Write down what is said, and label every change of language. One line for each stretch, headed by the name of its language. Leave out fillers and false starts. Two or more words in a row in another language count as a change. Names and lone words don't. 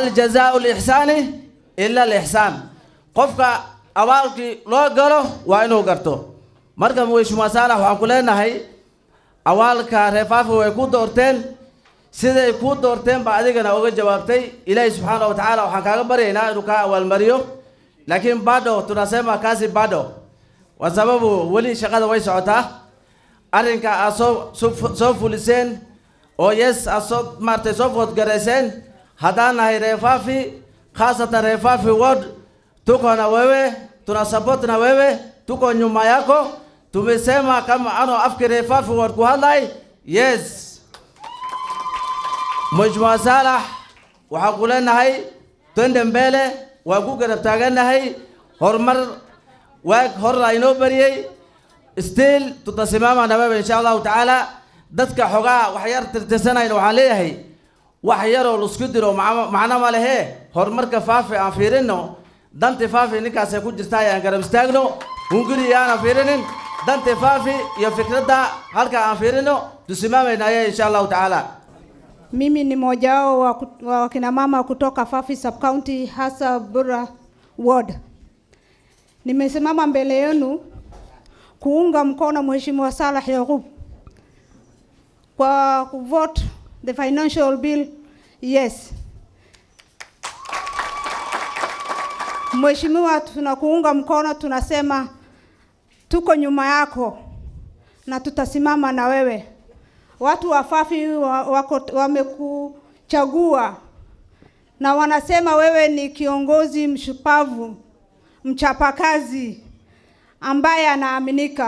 Arabic: جزاء الإحسان إلا الإحسان
Somali: qofka awaalki loo galo waa inuu garto marka Mashmuuc Saalax waxaan ku leenahay awaalka reefaafi way ku doorteen siday ku doorteen ba adigana uga jawaabtay Ilaahay
Arabic: سبحانه وتعالى
Somali: waxaan kaaga baryaynaa inuu ka awaal mariyo laakiin
Swahili: bado tunasema kazi bado wa sababu
Somali: wali shaqada way socotaa arrinka soo fuliseen oo yes asoo martay soo food gareyseen haddaan nahay reefaafi khaasatan reefaafi ward
Swahili: tuko na wewe, tuna support na wewe, tuko nyuma yako. Tumesema kama ano afkire Fafi ward kuhadlay, yes. Mheshimiwa Salah,
Somali: waxaan ku leenahay
Swahili: twende mbele,
Somali: waa ku garab taaganahay horumar waag hor aynoo bariyay.
Swahili: Still tutasimama na wewe
Arabic: إن شاء الله تعالى.
Somali: Dadka xogaa wax yar tirtirsanayna waxaan leeyahay wax yar oo isku diro macna ma lehe horumarka Fafi aan fiirino. Dante Fafi ninkaas ay ku jirtaa aan garab istaagno, hunguri aan fiirinin Dante Fafi iyo fikradda halka aan fiirino tusimamaynaa
Arabic: إن شاء الله تعالى.
Swahili: Mimi ni mmoja wao wa kina mama kutoka Fafi Sub County hasa Burra Ward. Nimesimama mbele yenu kuunga mkono Mheshimiwa Salah Yaqub kwa kuvote
English: the financial bill yes.
Swahili: Mheshimiwa, tunakuunga mkono, tunasema tuko nyuma yako na tutasimama na wewe. Watu wa Fafi wamekuchagua na wanasema wewe ni kiongozi mshupavu, mchapakazi ambaye anaaminika.